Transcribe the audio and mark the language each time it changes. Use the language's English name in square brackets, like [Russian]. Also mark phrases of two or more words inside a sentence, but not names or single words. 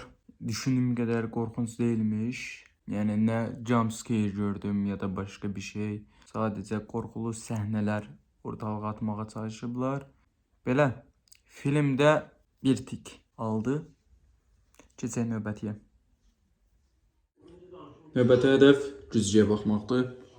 [Turkish] Düşündüğüm kadar korkunç değilmiş. Yani ne jumpscare gördüm ya da başka bir şey. Sadece korkulu sahneler ortalığa [Azerbaijani] atmağa çalışıblar. Belə filmdə bir tik aldı. Keçək növbətiyə. Növbəti hədəf güzgüyə baxmaqdır.